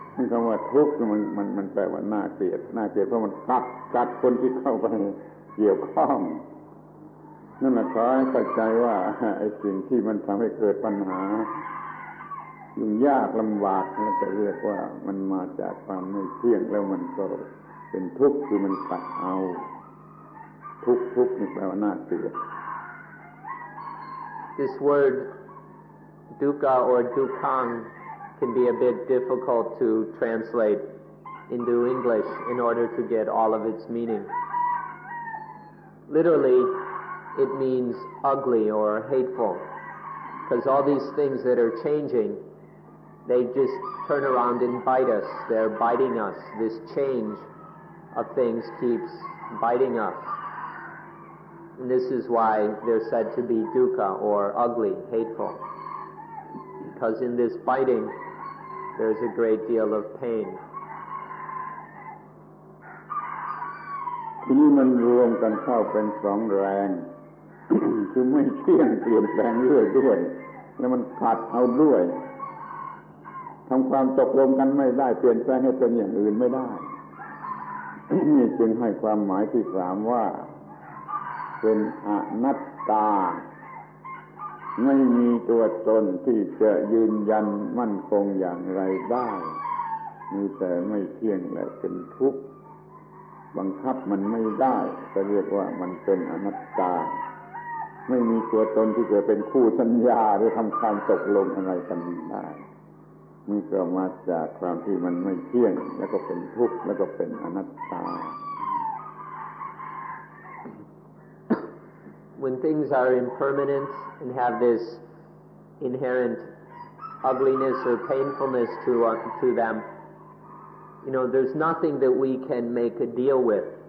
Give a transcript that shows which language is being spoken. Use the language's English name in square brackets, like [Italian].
[Thai] คำว่าทุกข์มันแปลว่าน่าเกลียดเพราะมันกัดคนที่เข้าไปเกี่ยวข้องนั่นแหละขอให้เข้าใจว่าไอ้สิ่งที่มันทำให้เกิดปัญหายุ่งยากลำบากนั่นจะเรียกว่ามันมาจากความไม่เที่ยงแล้วมันก็เป็นทุกข์คือมันกัดเอาทุกข์นี่แปลว่าน่าเกลียด [English] This word dukkha or dukkhang can be a bit difficult to translate into English in order to get all of its meaning. Literally, it means ugly or hateful, because all these things that are changing, they just turn around and bite us. They're biting us. This change of things keeps biting us. And this is why they're said to be dukkha or ugly, hateful, because in this biting, there's a great deal of pain. [Thai] ทีนี้มันรวมกันเข้าเป็นสองแรง คือไม่เที่ยงเปลี่ยนแปลงเรื่อยด้วยแล้วมันกัดเอาด้วยทำความตกลงกันไม่ได้เปลี่ยนแปลงให้เป็นอย่างอื่นไม่ได้ นี่จึงให้ความหมายที่สามว่าเป็นอนัตตา ไม่มีตัวตนที่จะยืนยันมั่นคงอย่างไรได้มีแต่ไม่เที่ยงและเป็นทุกข์บังคับมันไม่ได้จะเรียกว่ามันเป็นอนัตตาไม่มีตัวตนที่จะเป็นคู่สัญญาหรือทำการตกลงอะไรกันได้นี่ก็มาจากความที่มันไม่เที่ยงแล้วก็เป็นทุกข์แล้วก็เป็นอนัตตา [English] When things are impermanent and have this inherent ugliness or painfulness to them, there's nothing that we can make a deal with.